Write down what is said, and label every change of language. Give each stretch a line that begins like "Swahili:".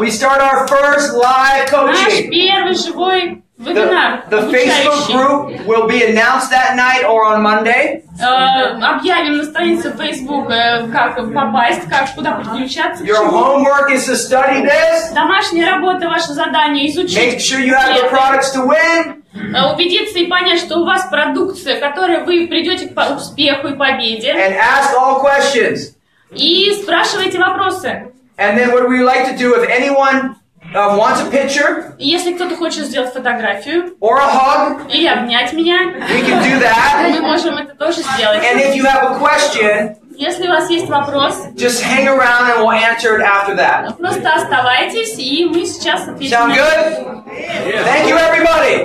English: we start our first live coaching.
Russian: Наш первый живой вебинар.
English: The Facebook group will be announced that night or on Monday.
Russian: Объявим на странице Facebook, как попасть, куда подключаться.
English: Your homework is to study this.
Russian: Домашняя работа, ваше задание изучить.
English: Make sure you have the products to win.
Russian: Убедиться и понять, что у вас продукция, которой вы придете к успеху и победе.
English: And ask all questions.
Russian: И спрашивайте вопросы.
English: And then what we like to do, if anyone wants a picture,
Russian: и если кто-то хочет сделать фотографию,
English: or a hug,
Russian: или обнять меня,
English: we can do that.
Russian: Мы можем это тоже сделать.
English: And if you have a question,
Russian: если у вас есть вопрос,
English: just hang around and we'll answer it after that.
Russian: Просто оставайтесь, и мы сейчас ответим.
English: Sound good? Thank you, everybody.